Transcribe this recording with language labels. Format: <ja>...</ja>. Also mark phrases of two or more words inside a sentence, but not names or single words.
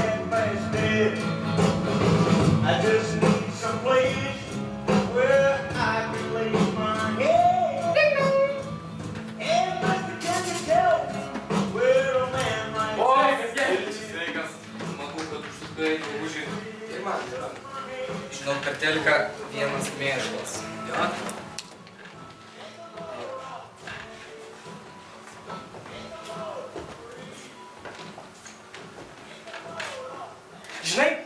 <en>fast bed. I just need some place where I can lay my head. And Mr. Can you tell where a man might</en> <lt>Oi, kas gerai, sveikas. Matau, kad užsukai drabužį. Tai man yra. Žinau, per teliką vienas mėšlas. Jo? Žinai?</lt>